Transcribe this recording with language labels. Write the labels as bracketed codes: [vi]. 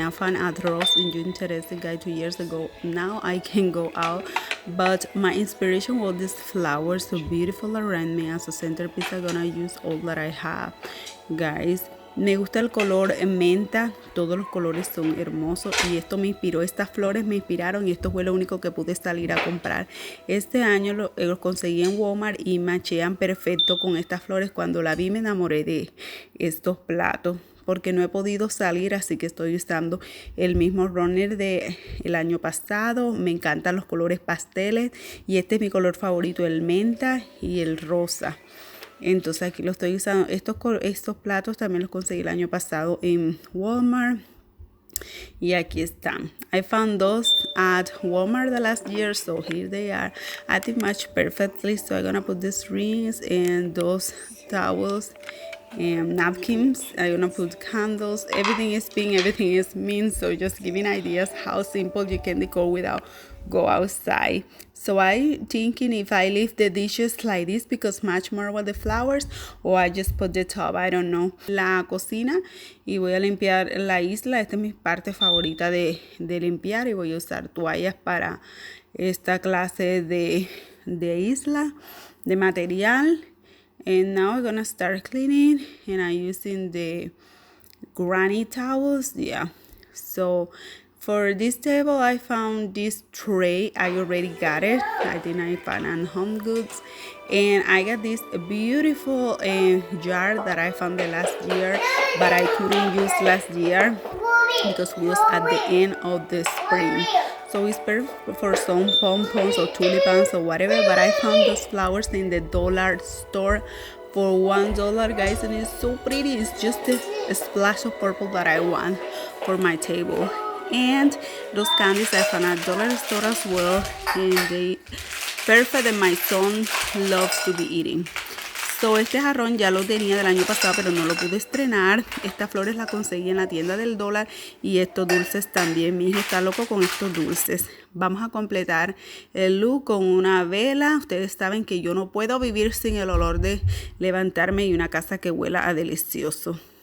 [en] I found at Ross and you interested, guys, 2 years ago. Now I can go out, but my inspiration was these flowers so beautiful around me. As a centerpiece, I'm gonna use all that I have, guys. [es] Me gusta el color menta, todos los colores son hermosos y esto me inspiró, estas flores me inspiraron y esto fue lo único que pude salir a comprar. Este año los conseguí en Walmart y machean perfecto con estas flores. Cuando la vi me enamoré de estos platos porque no he podido salir, así que estoy usando el mismo runner de el año pasado. Me encantan los colores pasteles y este es mi color favorito, el menta y el rosa. Entonces aquí lo estoy usando. Estos platos también los conseguí el año pasado en Walmart. Y aquí están. [en] I found those at Walmart the last year, so here they are. I think match perfectly. So I'm gonna put these rings and those towels and napkins. I'm gonna put candles. Everything is pink, everything is mint. So just giving ideas how simple you can decor without go outside. So I thinking if I leave the dishes like this because match more with the flowers, or I just put the top, I don't know. [es] La cocina y voy a limpiar la isla. Esta es mi parte favorita de limpiar y voy a usar toallas para esta clase de isla, de material. [en] And now we're gonna start cleaning and I'm using the granny towels. Yeah, so for this table, I found this tray. I already got it. I think I found on Home Goods. And I got this beautiful jar that I found the last year, but I couldn't use last year because it was at the end of the spring. So it's perfect for some pom-poms or tulipans or whatever, but I found those flowers in the dollar store for $1, guys, and it's so pretty. It's just a splash of purple that I want for my table. And those candies I found at dollar store as well, and they perfect, and my son loves to be eating. [es] So este jarrón ya lo tenía del año pasado, pero no lo pude estrenar. Estas flores las conseguí en la tienda del dólar y estos dulces también. Mi hijo está loco con estos dulces. Vamos a completar el look con una vela. Ustedes saben que yo no puedo vivir sin el olor de levantarme y una casa que huela a delicioso.